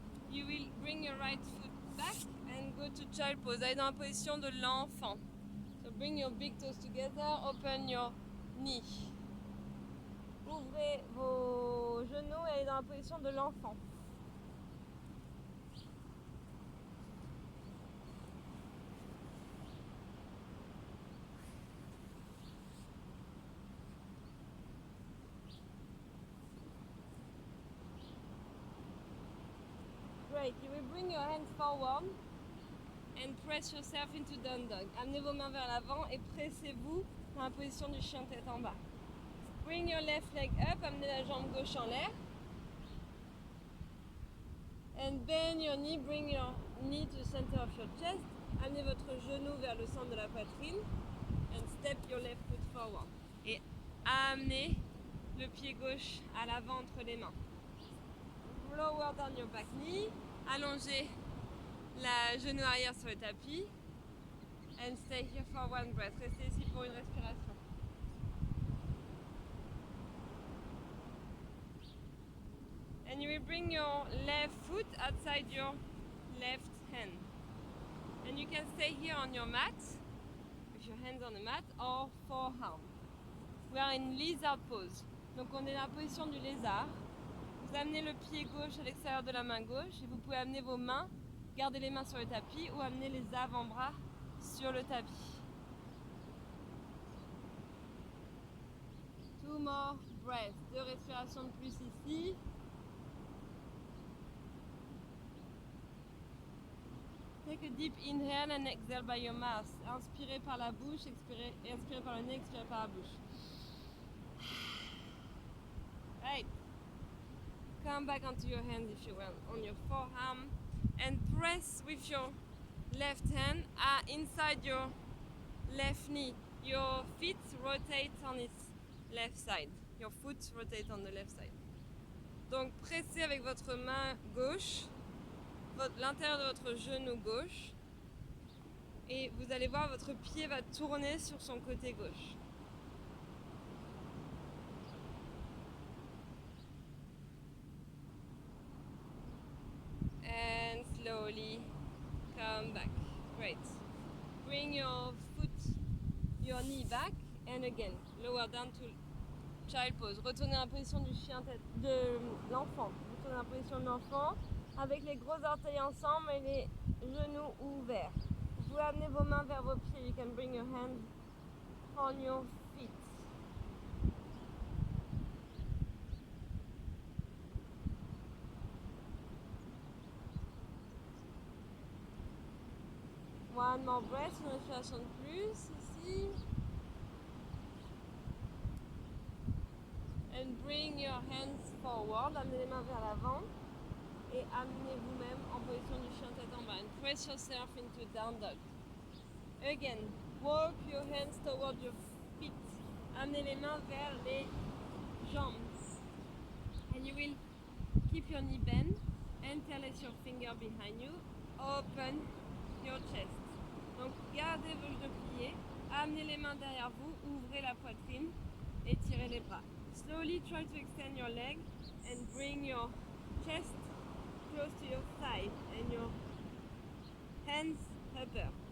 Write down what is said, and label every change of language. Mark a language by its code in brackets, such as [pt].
[en] You will bring your right foot back and go to child pose. [fr] Allez dans la position de l'enfant. [en] So bring your big toes together, open your knee. [fr] Ouvrez vos genoux et allez dans la position de l'enfant. [en] Great. You will bring your hands forward and press yourself into down dog. [fr] Amenez vos mains vers l'avant et pressez-vous dans la position du chien tête en bas. [en] Bring your left leg up, [fr] amenez la jambe gauche en l'air. [en] And bend your knee, bring your knee to the center of your chest. [fr] Amenez votre genou vers le centre de la poitrine. [en] And step your left foot forward. [fr] Et amenez le pied gauche à l'avant entre les mains. [en] Lower down your back knee. [fr] Allongez la genou arrière sur le tapis. [en] And stay here for one breath. [fr] Restez ici pour une respiration. [en] And you will bring your left foot outside your left hand. And you can stay here on your mat, with your hands on the mat, or forearm. We are in lizard pose. [fr] Donc on est dans la position du lézard. Vous amenez le pied gauche à l'extérieur de la main gauche et vous pouvez amener vos mains, garder les mains sur le tapis ou amener les avant-bras sur le tapis. [en] 2 more breaths. [fr] 2 respirations de plus ici. [en] Take a deep inhale and exhale by your mouth. [fr] Inspirez par la bouche, expirez par le nez, expirez par la bouche. [en] Right. come back onto your hands if you will, on your forearm, and press with your left hand inside your left knee. Your feet rotate on its left side. Your foot rotate on the left side. [fr] Donc pressez avec votre main gauche l'intérieur de votre genou gauche et vous allez voir votre pied va tourner sur son côté gauche. [en] And slowly come back. Great. Bring your knee back and again lower down to child pose. [fr] Retournez en position du chien tête de l'enfant. Retournez en position de l'enfant avec les gros orteils ensemble et les genoux ouverts. Vous pouvez amener vos mains vers vos pieds. [en] You can bring your hands on your feet. One more breath, [fr] une respiration de plus ici. [en] And bring your hands forward, [fr] amenez les mains vers l'avant et amenez vous-même en position du chien tête en bas. [en] And press yourself into down dog. Again, walk your hands toward your feet. [fr] Amenez les mains vers les jambes. [en] And you will keep your knee bent, interlace your finger behind you, open your chest. [fr] Donc gardez vos genoux pliés, amenez les mains derrière vous, ouvrez la poitrine et tirez les bras. [en] Slowly try to extend your leg and bring your chest close to your thigh and your hands upper.